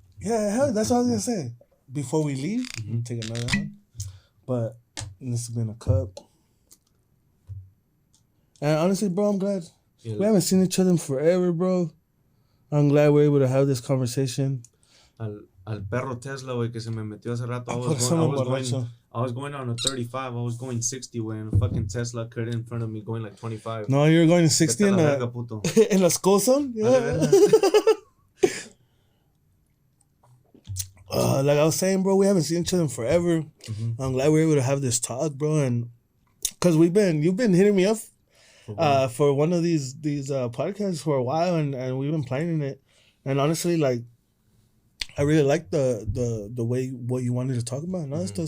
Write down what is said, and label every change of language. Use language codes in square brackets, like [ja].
[en] Yeah, hell, that's what I was gonna say. Before we leave, take another one. But this has been a cup, and honestly, bro, I'm glad we haven't seen each other in forever, bro. I'm glad we're able to have this conversation. [es] Al perro Tesla, güey, que se me metió hace rato. [en] I was going on a 35. I was going 60, güey, and a fucking Tesla cut in front of me going like 25. No, you were going 60 in la school zone? Yeah. Like I was saying, bro, we haven't seen each other in forever. Mm-hmm. I'm glad we're able to have this talk, bro, and because you've been hitting me up for one of these podcasts for a while, and we've been planning it, and honestly, like, I really liked the way what you wanted to talk about and all that stuff.